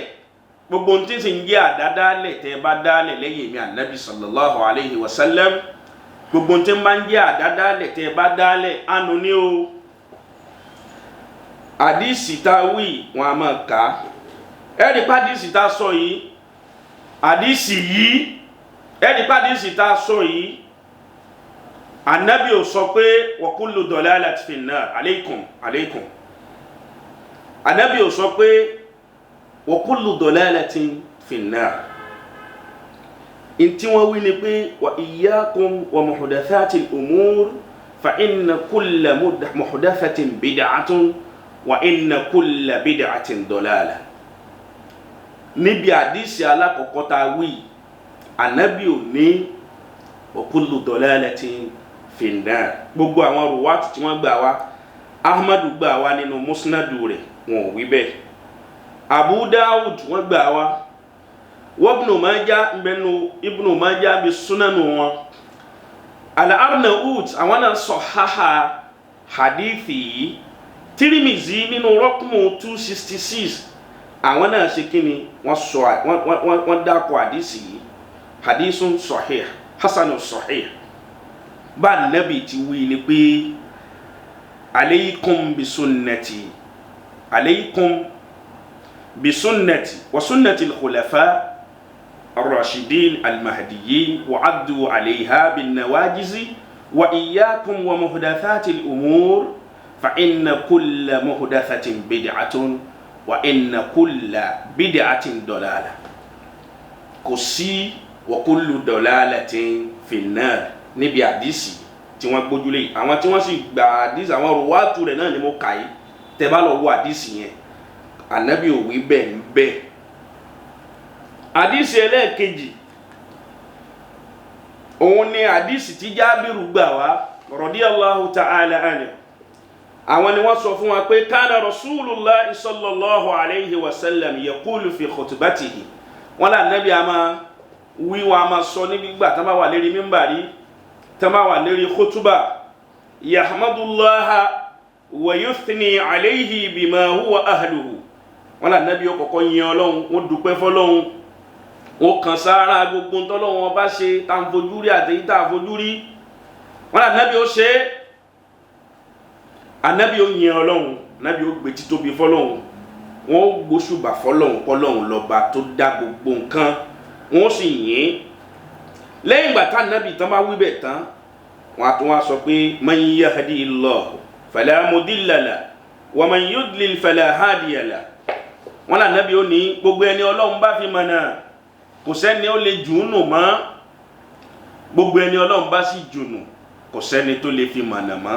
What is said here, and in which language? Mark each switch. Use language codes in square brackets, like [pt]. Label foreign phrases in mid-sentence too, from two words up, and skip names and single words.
[yo] Gbogbo ohun tí sì ń jẹ́ àdádálẹ̀ tẹ́ bá dálẹ̀ lẹ́yìn mi ànábì [ar] صلى الله عليه وسلم, [yo] gbogbo ohun tí ń bá ń jẹ́ àdádálẹ̀ tẹ́ bá dálẹ̀ ànú ní o. Àdísì tá wí wọn a máa kà á. Ẹ̀rí pàdísì tá sọ yìí, àdísì yìí, ẹ̀rí pàdísì tá sọ yìí, ànábì ò sọ pé [ar] وكل ضلالة في النار عليكم. [yo] Ànábì ò sọ pé [ar] وكل ضلالة في النار. [yo] Inti wọ́n wí ní pé [ar] وإياكم ومحدثات الأمور فإن كل محدثة بدعة وإن كل بدعة ضلالة. [yo] Níbi àdísì alákọ̀ọ́kọ́ tá wí, ànábì ò ní [ar] وكل ضلالة في النار. [yo] Gbogbo àwọn ruwat tí wọ́n gbà wá, Ahmadu gbà wá nínú musnadu rẹ̀, wọn ò wí bẹ́ẹ̀. Abu Dawud wọ́n gbà wá, Ibn Majah mbenu Ibn Majah [ar] بسنن [yo] wọn. Al-Arnaut àwọn náà [ar] صحح حديث. [yo] Tirmizi nínú raqmu 266 àwọn náà ṣe kíni wọ́n dákọ̀ hadisi yìí, [ar] حديث صحيح حسن صحيح. [yo] Bá Nabi ti wí ní pé [ar] عليكم بسنتي عليكم بسنتي وسنة الخلفاء الراشدين المهديين وعدوا عليها بالنواجذ وإياكم ومحدثات الأمور فإن كل محدثة بدعة وإن كل بدعة ضلالة [yo] kò sí [ar] وكل ضلالة في النار [yo] níbi àdìsí tí wọ́n gbójúlé àwọn tí wọ́n sì gba àdìsí àwọn ruwatu rẹ̀ náà ni mo kà yìí tẹ́ bá lọ wo àdìsí yẹn Ànábì ò wí bẹ́ẹ̀ ń bẹ́ẹ̀. Àdìsí ẹlẹ́ẹ̀kejì òun ni àdìsí tí Jábìrù gbà wá [ar] رضي الله تعالى عنه. [yo] Àwọn ni wọ́n sọ fún wa pé [ar] كان رسول الله صلى الله عليه وسلم يقول في خطبته. [yo] Wọ́n lá Ànábì a máa wí wa máa sọ nígbà tán bá wà lérí mímbàrí tán bá wà lérí khutuba [ar] يحمد الله ويثني عليه بما هو أهله. [yo] Wọ́n lá Ànábì ó kọ́kọ́ yin Ọlọ́run, wọ́n dúpẹ́ fọ́lọ́run, wọ́n kàn sára gbogbo ntọ́lọ́run bá ṣe tá ń fojú rí àtẹ̀yí tá a fojú rí. Wọ́n lá Ànábì ó ṣe é. Ànábì ó yin Ọlọ́run, Ànábì ó gbé títóbi fọ́lọ́run, wọ́n ó gbóṣùbà fọ́lọ́run pọ́lọ́run lọ́ba tó dá gbogbo nǹkan, wọ́n sì yìn. Lẹ́yìn ìgbà tá Ànábì tán bá wí bẹ̀ tán wọ́n á tún wá sọ pé [ar] من يهده الله فلا مضل له ومن يضلل فلا هادي له. [yo] Wọ́n lá Ànábì ó ní gbogbo ẹni Ọlọ́run bá fi mọ̀nà kò sẹ́ni ó lè jùúnù mọ́, gbogbo ẹni Ọlọ́run bá sì jùnù kò sẹ́ni tó lè fi mọ̀nà mọ́.